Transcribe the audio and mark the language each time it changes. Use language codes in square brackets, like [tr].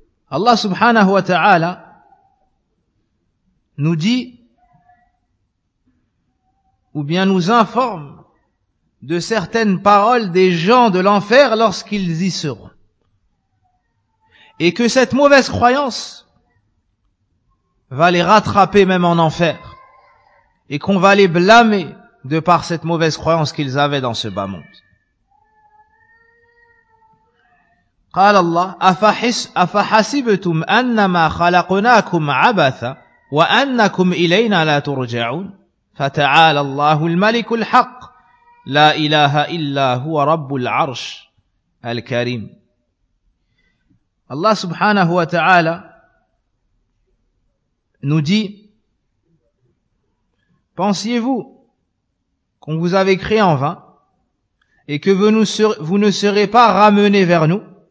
[fr] Allah subhanahu wa ta'ala nous dit ou bien nous informe de certaines paroles des gens de l'enfer lorsqu'ils y seront. Et que cette mauvaise croyance va les rattraper même en enfer. Et qu'on va les blâmer de par cette mauvaise croyance qu'ils avaient dans ce bas monde. [ar] قال الله أفحسبتم أنما خلقناكم عبثا وأنكم إلينا لا ترجعون فتعالى الله الملك الحق لا إله إلا هو رب العرش الكريم. الله سبحانه وتعالى [fr] nous dit: pensiez-vous qu'on vous avait créé en vain et que vous ne serez pas ramenés vers nous?